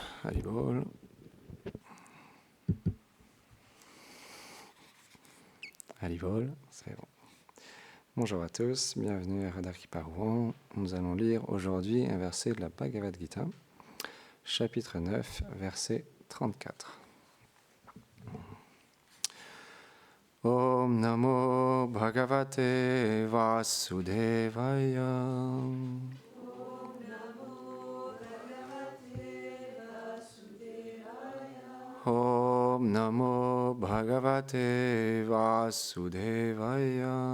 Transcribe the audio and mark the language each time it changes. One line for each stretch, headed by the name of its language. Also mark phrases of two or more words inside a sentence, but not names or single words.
French: Haribol. Haribol, c'est bon. Bonjour à tous, bienvenue à Radha Kripa Rouen. Nous allons lire aujourd'hui un verset de la Bhagavad Gita, chapitre 9, verset 34.
Sanskrit: Om Namo Bhagavate Vasudevaya. Om Namo Bhagavate Vasudevaya.